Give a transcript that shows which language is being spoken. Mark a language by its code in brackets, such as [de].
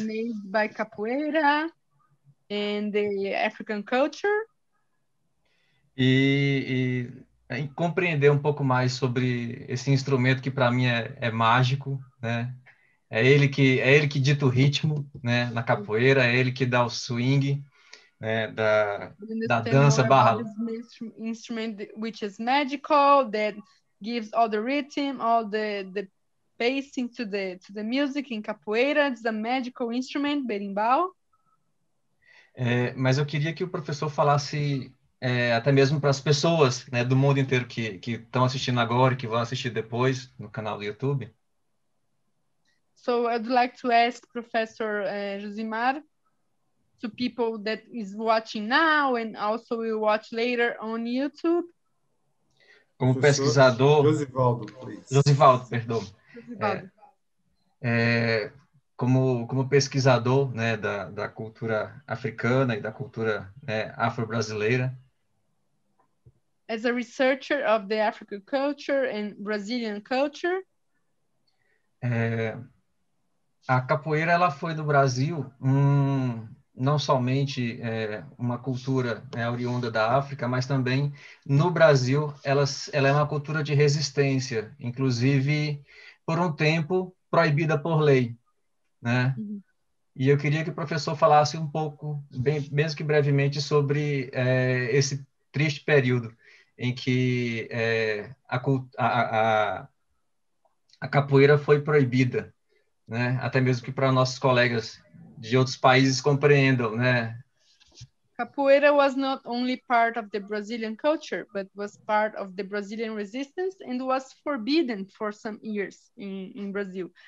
[en] Amazed by capoeira and the African culture. [pt] E compreender um pouco mais sobre esse instrumento que para mim é mágico, né? É ele que dita o ritmo, né, na capoeira, é ele que dá o swing, né, da dança barra. [en] Instrument which is magical, that gives all the rhythm, all the pacing to the music in capoeira. It's a magical instrument, berimbau. [pt] Mas eu queria que o professor falasse até mesmo para as pessoas, né, do mundo inteiro que estão assistindo agora e que vão assistir depois no canal do YouTube. [en] So I'd like to ask Professor Josimar, to people that is watching now and also will watch later on YouTube. [pt] Como pesquisador... [en] Josivaldo, please. [pt] Josivaldo, perdão. Josivaldo. Como pesquisador, né, da cultura africana e da cultura, né, afro-brasileira. [en] As a researcher of the African culture and Brazilian culture. [pt] A capoeira ela foi no Brasil não somente uma cultura oriunda da África, mas também no Brasil ela é uma cultura de resistência, inclusive por um tempo proibida por lei, né? Uhum. E eu queria que o professor falasse um pouco, mesmo que brevemente, sobre esse triste período em que a capoeira foi proibida, né? Até mesmo que para nossos colegas de outros países compreendam, né? [en] Capoeira was not only part of the Brazilian culture, but was part of the Brazilian resistance and was forbidden for some years in Brazil.